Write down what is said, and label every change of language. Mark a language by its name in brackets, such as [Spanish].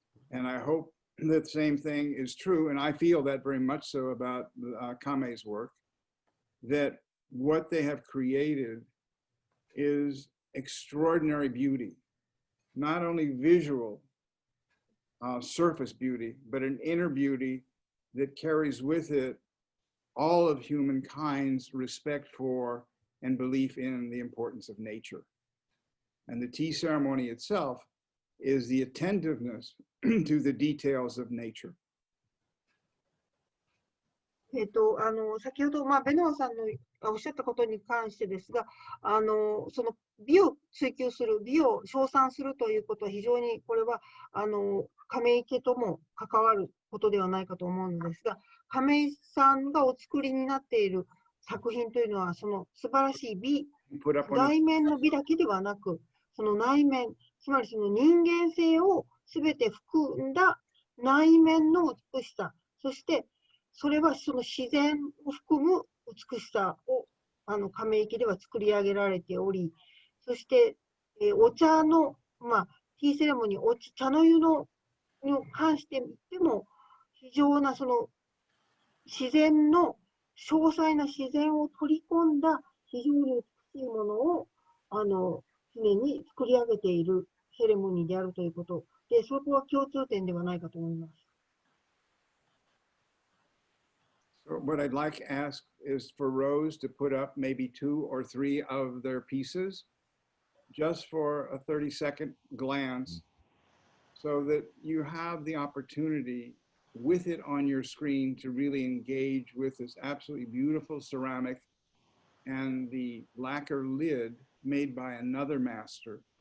[English] And I hope that the same thing is true, and I feel that very much so about Kamei's work, that what they have created is extraordinary beauty, not only visual surface beauty, but an inner beauty that carries with it all of humankind's respect for and belief in the importance of nature. And the tea ceremony itself is the attentiveness to the details of nature. [Japanese] 先ほど、ベノアさんのおっしゃったことに関してですが、その美を追求する、美を称賛するということは非常にこれは亀井家とも関わることではないかと思うのですが、亀井さんがお作りになっている作品というのは、その素晴らしい美、外面の美だけではなく、その内面、つまりその人間性をすべて含んだ内面の美しさ、そしてそれはその自然を含む美しさを亀井家では作り上げられており、そして、お茶の、ティーセレモニー、茶の湯に関してみても、非常なその自然の、詳細な自然を取り込んだ非常に美しいものを常に作り上げているセレモニーであるということで、そこは共通点ではないかと思います。 [English] So what I'd like to ask is for Rose to put up maybe 2 or 3 of their pieces just for a 30-second glance so that you have the opportunity with it on your screen to really engage with this absolutely beautiful ceramic and the lacquer lid made by another master.